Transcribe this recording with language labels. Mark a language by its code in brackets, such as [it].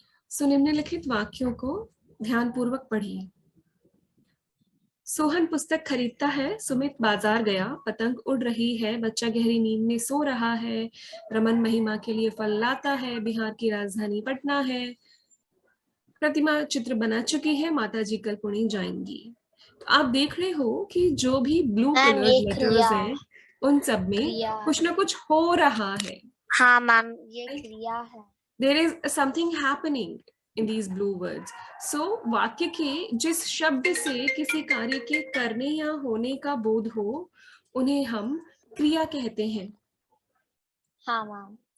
[hi] So निम्नलिखित वाक्यों को ध्यानपूर्वक पढ़िए. सोहन पुस्तक खरीदता है, सुमित बाजार गया, पतंग उड़ रही है, बच्चा गहरी नींद में सो रहा है, रमन महिमा के लिए फल लाता है, बिहार की राजधानी पटना है, प्रतिमा चित्र बना चुकी है, माताजी कल पुणे जाएंगी. तो आप देख रहे हो कि जो भी ब्लू कलर लेटर्स हैं उन सब में कुछ ना कुछ हो रहा है. हाँ मैम, ये क्रिया है. [en] There is something happening in these blue words. [hi] So वाक्य के जिस शब्द से किसी कार्य के करने या होने का बोध हो उन्हें हम क्रिया कहते हैं. हाँ मैम.